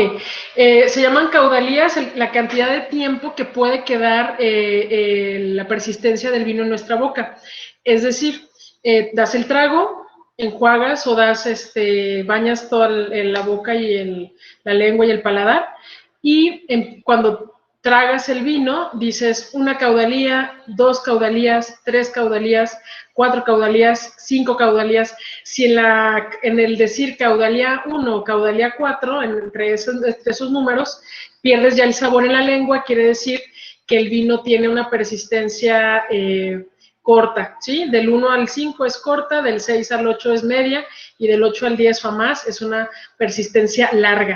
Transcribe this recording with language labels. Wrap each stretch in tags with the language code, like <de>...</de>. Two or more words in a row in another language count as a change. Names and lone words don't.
<es>Se llaman caudalías la cantidad de tiempo que puede quedar la persistencia del vino en nuestra boca. Es decir, das el trago, enjuagas o bañas toda la boca y la lengua y el paladar, y cuando tragas el vino, dices una caudalía, 2 caudalías, 3 caudalías, 4 caudalías, 5 caudalías. Si en el decir caudalía 1 o caudalía 4, entre esos números, pierdes ya el sabor en la lengua, quiere decir que el vino tiene una persistencia corta, ¿sí? Del 1 al 5 es corta, del 6 al 8 es media, y del 8 al 10 o más es una persistencia larga.</es>